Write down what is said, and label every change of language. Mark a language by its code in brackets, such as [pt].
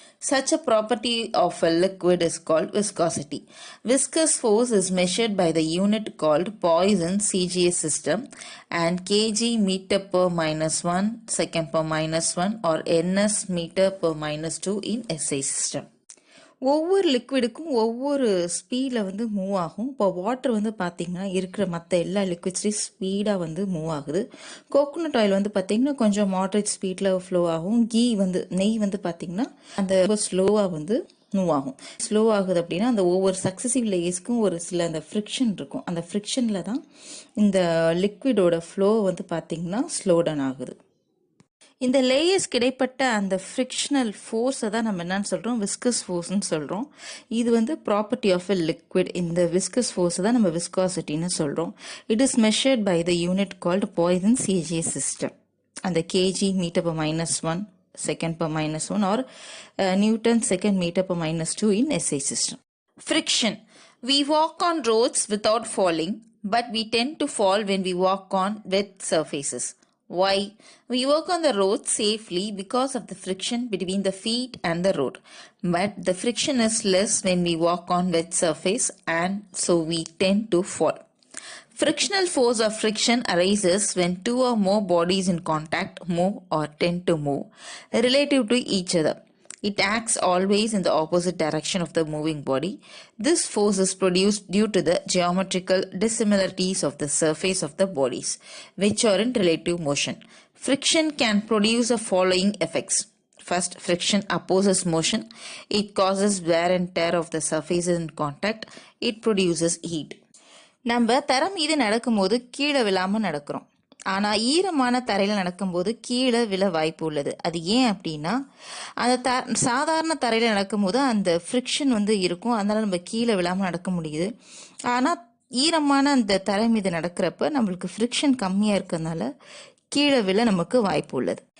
[en] Such a property of a liquid is called viscosity. Viscous force is measured by the unit called Poisson's CGS system and kg meter per minus 1 second per minus 1 or ns meter per minus 2 in SI system. [ta] ஒவ்வொரு லிக்விடுக்கும் ஒவ்வொரு ஸ்பீடில் வந்து move ஆகும். இப்போ water வந்து பார்த்திங்கன்னா இருக்கிற மற்ற எல்லா லிக்விட்ஸ்லேயும் ஸ்பீடாக வந்து மூவ் ஆகுது. கோகோனட் ஆயில் வந்து பார்த்திங்கன்னா கொஞ்சம் மாட்ரேட் ஸ்பீடில் ஃப்ளோ ஆகும். நெய் வந்து பார்த்திங்கன்னா அந்த ஸ்லோவாக வந்து மூவ் ஆகும். ஸ்லோ ஆகுது அப்படின்னா அந்த ஒவ்வொரு சக்ஸசிவ் லேயர்ஸ்க்கும் ஒரு சில அந்த ஃப்ரிக்ஷன் இருக்கும். அந்த ஃப்ரிக்ஷனில் தான் இந்த லிக்விடோட ஃப்ளோ வந்து பார்த்திங்கன்னா ஸ்லோ டவுன் ஆகுது. இந்த லேயர்ஸ்க்கு இடைப்பட்ட அந்த ஃப்ரிக்ஷனல் ஃபோர்ஸை தான் நம்ம என்னன்னு சொல்கிறோம், விஸ்கஸ் ஃபோர்ஸ்ன்னு சொல்கிறோம். இது வந்து [en] Property of a liquid. [ta] இந்த விஸ்கஸ் ஃபோர்ஸை தான் நம்ம விஸ்காசிட்டின்னு சொல்கிறோம். [en] It is measured by the unit called poises CGS system. [ta] அந்த KG metre [en] per minus 1 second per minus 1 or Newton second meter per minus 2 in SI system. Friction. We walk on roads without falling, but we tend to fall when we walk on wet surfaces. Why? We walk on the road safely because of the friction between the feet and the road. But the friction is less when we walk on wet surface and so we tend to fall. Frictional force of friction arises when two or more bodies in contact move or tend to move relative to each other. It acts always in the opposite direction of the moving body. This force is produced due to the geometrical dissimilarities of the surface of the bodies, which are in relative motion. Friction can produce the following effects. First, friction opposes motion. It causes wear and tear of the surfaces in contact. It produces heat. [ta] நம்ம தரை மீது நடக்கும்போது கீழே விழாமல் நடக்கிறோம். ஆனால் ஈரமான தரையில் நடக்கும்போது கீழே விழ வாய்ப்பு உள்ளது. அது ஏன் அப்படின்னா அந்த சாதாரண தரையில் நடக்கும்போது அந்த ஃப்ரிக்ஷன் வந்து இருக்கும், அதனால் நம்ம கீழே விழாமல் நடக்க முடியுது. ஆனால் ஈரமான அந்த தரை மீது நடக்கிறப்ப நம்மளுக்கு ஃப்ரிக்ஷன் கம்மியாக இருக்கிறதுனால கீழே விழ நமக்கு வாய்ப்பு உள்ளது.